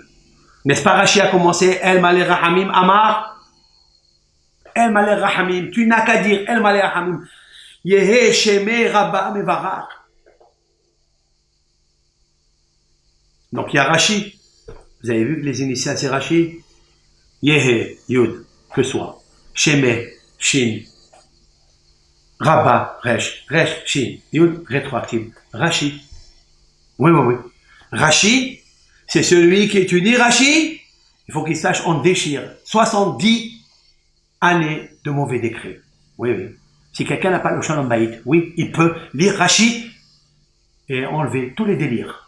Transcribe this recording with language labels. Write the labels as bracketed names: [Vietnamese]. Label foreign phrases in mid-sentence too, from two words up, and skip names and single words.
[French] N'est-ce pas Rashi a commencé El Malé Rahamim Amar El Malé Rahamim. Tu n'as qu'à dire El Malé Rahamim. [Aramaic] יהא שמיה רבא מברך. [French] Donc il y a Rashi. Vous avez vu que les initiales c'est Rashi. Yehe, Yud, que soit. Sheme, Shin. Rabba, Resh. Resh, Shin. Yud, rétroactive. Rashi. Oui. Rashi, c'est celui qui étudie Rashi. Il faut qu'il sache, on déchire 70 années de mauvais décrets. Oui. Si quelqu'un n'a pas le [Hebrew] שלום בית, [French] oui, il peut lire Rashi et enlever tous les délires.